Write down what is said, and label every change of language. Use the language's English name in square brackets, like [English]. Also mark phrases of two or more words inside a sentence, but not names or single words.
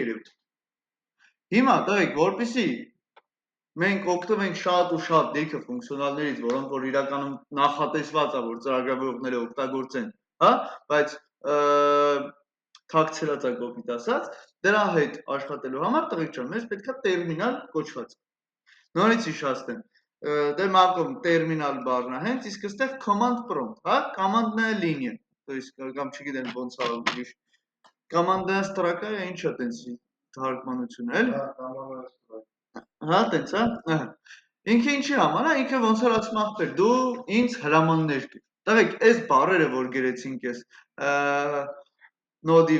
[Armenian] երևում։ Հիմա տղեկ, որպեսզի մենք օգտվենք շատ ու շատ լիքը ֆունկցիոնալներից, որոնք որ իրականում նախատեսված է, որ ծրագրավորողները օգտագործեն, հա, բայց թաքցրած է կոպիտ ասած, դրա հետ աշխատելու համար տղեկ ջան, մեզ պետքա տերմինալ կոչված։ Նորից հիշացնեմ, դե մակում տերմինալ բառն է, հենց իսկ այստեղ [English] command prompt, [Armenian] հա, command-ն է լինիա, [Russian] то есть [Armenian] կամ չգիտեմ ոնց է ուրիշ command-ն ստրոկա է, ինչ է տենց թարգմանությունը, էլ։ [Russian] Հա, командная строка։ [Armenian] Հա, տենց, հա։ Ինքը ինչի համար է, ինքը ոնց որ ասում ախպեր, դու ինձ հրամաններ տուր։ Տղեկ, այս բառերը, որ գրեցինք ես, Node-ի